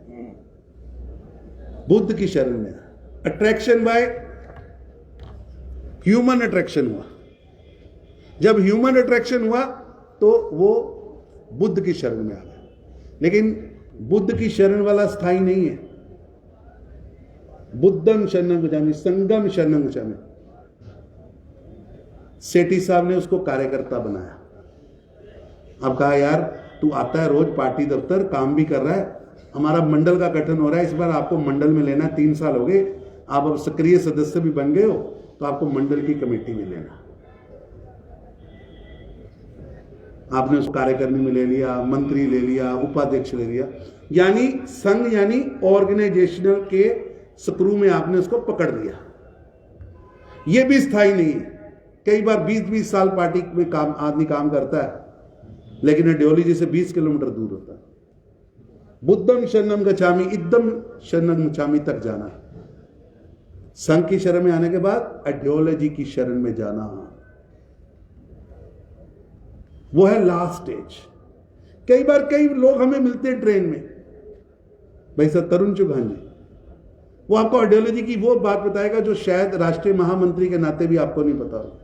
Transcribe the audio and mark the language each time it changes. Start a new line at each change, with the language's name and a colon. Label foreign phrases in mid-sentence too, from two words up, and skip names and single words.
Hindi: बुद्ध की शरण में
English: attraction by human attraction
Hindi: हुआ। जब
English: human attraction
Hindi: हुआ तो वो बुद्ध की शरण में आ गया। लेकिन बुद्ध की शरण वाला स्थायी नहीं है।
Pali: बुद्धम शरणम गच्छामि, संगम शरणम गच्छामि।
Hindi: सेठी साहब ने उसको कार्यकर्ता बनाया। अब कहा यार तू आता है रोज पार्टी दफ्तर, काम भी कर रहा है, हमारा मंडल का गठन हो रहा है, इस बार आपको मंडल में लेना है। 3 साल हो गए, आप अब सक्रिय सदस्य भी बन गए हो, तो आपको मंडल की कमेटी में लेना। आपने उसको कार्यकारिणी में ले लिया, मंत्री ले लिया, उपाध्यक्ष ले लिया, यानी संघ यानी ऑर्गेनाइजेशनल के स्क्रू में आपने उसको पकड़ लिया। यह भी स्थायी नहीं है। कई बार 20-20 साल पार्टी में आदमी काम करता है, लेकिन आइडियोलॉजी से 20 किलोमीटर दूर होता है।
Pali: बुद्धम शरणम गच्छामि, इद्धम शरणम गच्छामि
Hindi: तक जाना, संघ की शरण में आने के बाद आइडियोलॉजी की शरण में जाना, वो है लास्ट स्टेज। कई बार कई लोग हमें मिलते हैं ट्रेन में, भाई सर तरुण चुघान जी, वो आपको आइडियोलॉजी की वो बात बताएगा जो शायद राष्ट्रीय महामंत्री के नाते भी आपको नहीं पता हो।